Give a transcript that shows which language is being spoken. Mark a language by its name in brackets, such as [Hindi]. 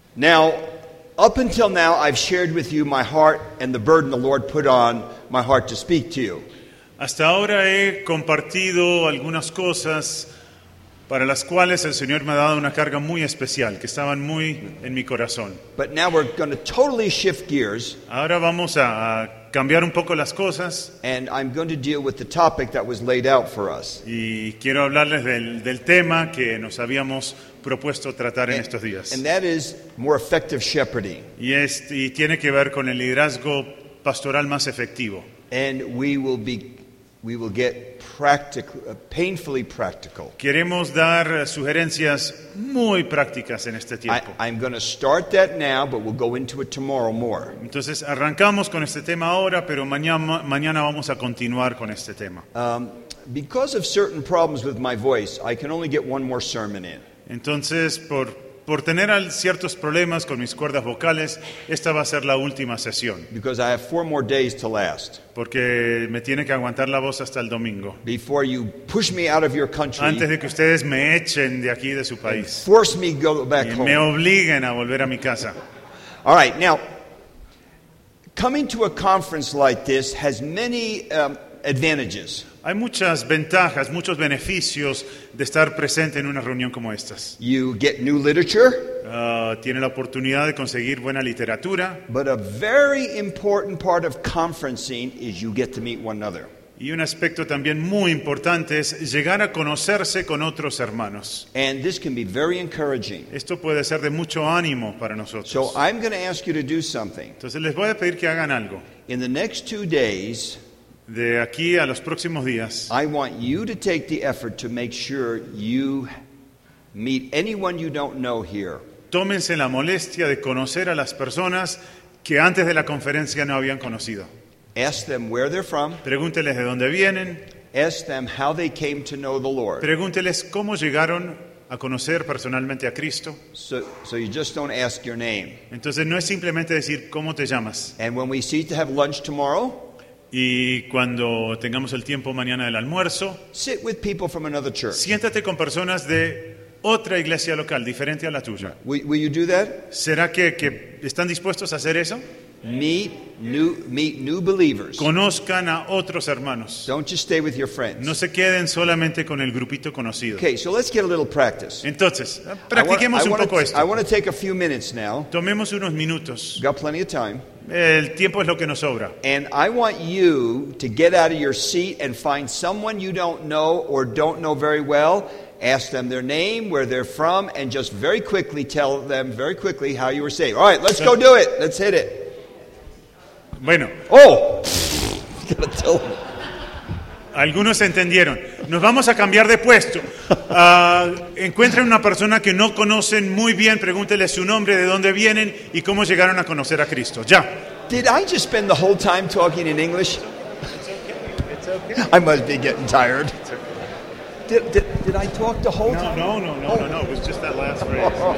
[English] Now, up until now, I've shared with you my heart and the burden the Lord put on my heart to speak to you. [Spanish] Hasta ahora he compartido algunas cosas para las cuales el Señor me ha dado una carga muy especial, que estaban muy en mi corazón. [English] But now we're going to totally shift gears. [Spanish] Ahora vamos a cambiar un poco las cosas. [English] And I'm going to deal with the topic that was laid out for us. [Spanish] Y quiero hablarles del tema que nos habíamos propuesto tratar en estos días. [English] And that is more effective shepherding. [Spanish] Y tiene que ver con el liderazgo pastoral más efectivo. [English] And we will get practical, painfully practical. [Spanish] Queremos dar sugerencias muy prácticas en este tiempo. [English] I'm going to start that now, but we'll go into it tomorrow more. [Spanish] Entonces arrancamos con este tema ahora, pero mañana vamos a continuar con este tema. [English] Because of certain problems with my voice, I can only get one more sermon in. [Spanish] Entonces por tener ciertos problemas con mis cuerdas vocales, esta va a ser la última sesión. [English] Because I have four more days to last. [Spanish] Porque me tiene que aguantar la voz hasta el domingo. [English] Before you push me out of your country. [Spanish] Antes de que ustedes me echen de aquí de su país. [English] And force me go back home. [Spanish] Y me obliguen a volver a mi casa. [English] All right, now, coming to a conference like this has many advantages. [Spanish] Hay muchas ventajas, muchos beneficios de estar presente en una reunión como estas. [English] You get new literature. [Spanish] Tiene la oportunidad de conseguir buena literatura. [English] But a very important part of conferencing is you get to meet one another. [Spanish] Y un aspecto también muy importante es llegar a conocerse con otros hermanos. [English] And this can be very encouraging. [Spanish] Esto puede ser de mucho ánimo para nosotros. [English] So I'm going to ask you to do something. [Spanish] Entonces les voy a pedir que hagan algo. [English] In the next 2 days. [Spanish] De aquí a los próximos días. [English] I want you to take the effort to make sure you meet anyone you don't know here. [Spanish] Tómense la molestia de conocer a las personas que antes de la conferencia no habían conocido. [English] Ask them where they're from. [Spanish] Pregúnteles de dónde vienen. [English] Ask them how they came to know the Lord. [Spanish] Pregúnteles cómo llegaron a conocer personalmente a Cristo. [English] So you just don't ask your name. [Spanish] Entonces no es simplemente decir cómo te llamas. [English] And when we seat to have lunch tomorrow. [Spanish] Y cuando tengamos el tiempo mañana del almuerzo, [English] sit with people from another church. [Spanish] Siéntate con personas de otra iglesia local, diferente a la tuya. [English] Will you do that? [Spanish] ¿Será que están dispuestos a hacer eso? [English] Meet new believers. [Spanish] Conozcan a otros hermanos. [English] Don't just stay with your friends. [Spanish] No se queden solamente con el grupito conocido. [English] Okay, so let's get a little practice. [Spanish] Entonces, practiquemos un poco esto. [English] I want to take a few minutes now. [Spanish] Tomemos unos minutos. [English] Got plenty of time. [Spanish] El tiempo es lo que nos sobra. [English] And I want you to get out of your seat and find someone you don't know or don't know very well. Ask them their name, where they're from, and just very quickly tell them very quickly how you were saved. All right, let's go do it. Let's hit it. [Spanish] Bueno. [English] Oh! Gotta tell them. [Spanish] Algunos entendieron. Nos vamos a cambiar de puesto. Encuentren una persona que no conocen muy bien, pregúntele su nombre, de dónde vienen y cómo llegaron a conocer a Cristo. Ya. [English] Did I just spend the whole time talking in English? It's okay. I must be getting tired. Did I talk the whole time? No. It was just that last phrase.